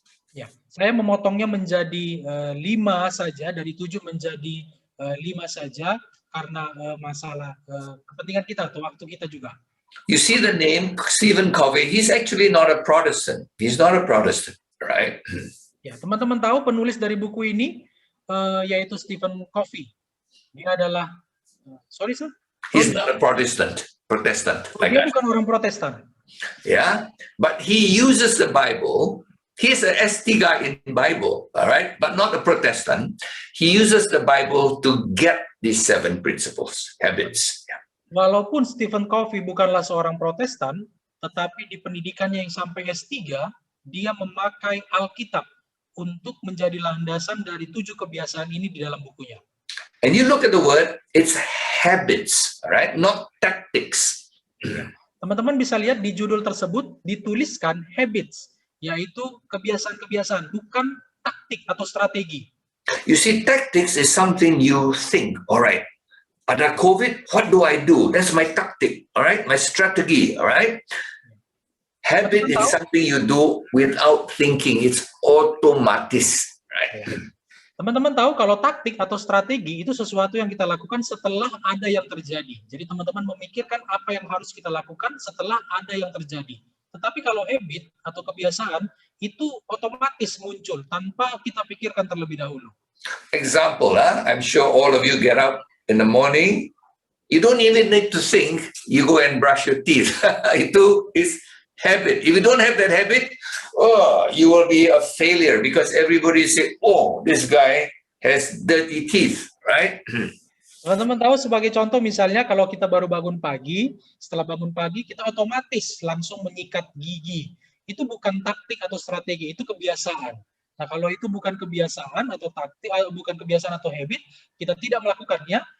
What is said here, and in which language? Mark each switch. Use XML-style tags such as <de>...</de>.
<id>Ya, saya memotongnya menjadi 5 saja, dari 7 menjadi 5 saja, karena masalah kepentingan kita atau waktu kita juga.</id> <en>You see the name Stephen Covey, he's actually not a Protestant. He's not a Protestant, right?</en> <id>Ya, teman-teman tahu penulis dari buku ini yaitu Stephen Covey. Dia adalah</id> <en>sorry sir? He's not a Protestant like</en> <id>Dia</id> <en>that.</en> <id>bukan orang Protestan.</id> <en>Yeah, but he uses the Bible. He's an ST guy in Bible, all right, but not a Protestant. He uses the Bible to get these 7 principles, habits. Yeah.</en> <id>Walaupun Stephen Covey bukanlah seorang Protestan, tetapi di pendidikannya yang sampai S3, dia memakai Alkitab untuk menjadi landasan dari 7 kebiasaan ini di dalam bukunya.</id> <en>And you look at the word, it's habits, all right, not tactics.</en> <id>Teman-teman bisa lihat di judul tersebut dituliskan habits, yaitu kebiasaan-kebiasaan, bukan taktik atau strategi.</id> <en>You see, tactics is something you think, all right,</en> <id>ada COVID,</id> <en>what do I do? That's my tactic, all right, my strategy, all right? Habit is something you do without thinking, it's automatis, right?</en> <id>Teman-teman tahu kalau taktik atau strategi itu sesuatu yang kita lakukan setelah ada yang terjadi. Jadi teman-teman memikirkan apa yang harus kita lakukan setelah ada yang terjadi. Tetapi kalau habit atau kebiasaan itu otomatis muncul tanpa kita pikirkan terlebih dahulu.</id> <en>Example, I'm sure all of you get up in the morning, you don't even need to think, you go and brush your teeth. Itu is habit. If you don't have that habit, you will be a failure because everybody say, oh, this guy has dirty teeth, right?</en> <id>Teman-teman tahu sebagai contoh misalnya kalau kita baru bangun pagi, setelah bangun pagi kita otomatis langsung menyikat gigi. Itu bukan taktik atau strategi, itu kebiasaan. Nah, kalau itu bukan kebiasaan atau taktik, bukan kebiasaan atau habit, kita tidak melakukannya,</id>